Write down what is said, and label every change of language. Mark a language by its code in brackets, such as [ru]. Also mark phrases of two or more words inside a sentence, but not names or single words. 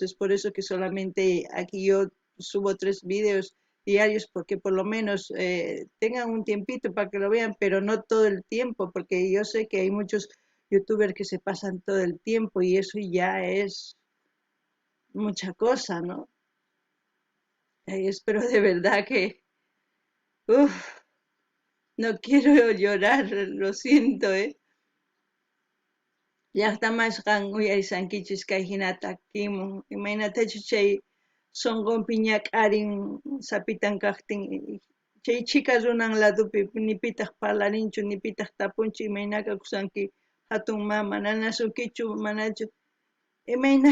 [es] Es por eso que solamente aquí yo subo 3 videos diarios, porque por lo menos tengan un tiempito para que lo vean, pero no todo el tiempo, porque yo sé que hay muchos youtubers que se pasan todo el tiempo y eso ya es mucha cosa, ¿no? Espero de verdad que no quiero llorar, lo siento, [qu] llaqtamashqan uyarisankichis kay hinata kimun imaynatachu chay sunqunpi ñak'arin sapitan kaqtin chay chika runan ladupi ni pitaq parlarinchu ni pitaq tapunchu imaynaqa kusanki hatun mama nanasunkichu manachu imayna